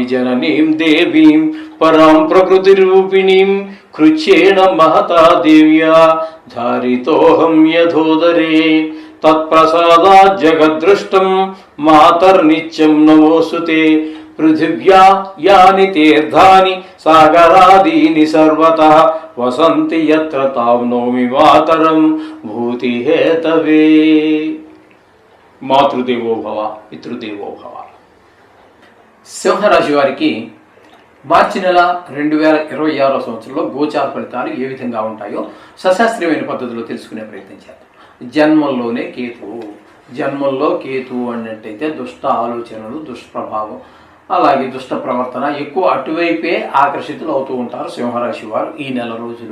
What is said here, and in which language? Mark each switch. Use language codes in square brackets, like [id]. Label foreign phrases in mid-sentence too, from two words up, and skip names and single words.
[sa] जननीं देवीं परां प्रकृतिरूपिणीं कृच्छ्रेण महता देव्या धारितोऽहं यथोदरे तत्प्रसादात् जगद्दृष्टं मातर्नित्यं नमोऽस्तुते पृथिव्या यानि तीर्थानि सागरादीनि सर्वतः वसन्ति यत्र तां नौमि मातरं भूतिहेतवे। మాతృదేవో భవ పితృదేవో భవ. [te] సింహరాశి వారికి మార్చి నెల 2026 సంవత్సరంలో గోచార ఫలితాలు ఏ విధంగా ఉంటాయో సశాస్త్రీయమైన పద్ధతిలో తెలుసుకునే ప్రయత్నం చేద్దాం. జన్మల్లో కేతువు అన్నట్టయితే దుష్ట ఆలోచనలు, దుష్ప్రభావం, అలాగే దుష్ట ప్రవర్తన ఎక్కువ అటువైపే ఆకర్షితులు అవుతూ ఉంటారు సింహరాశి వారు ఈ నెల రోజులు.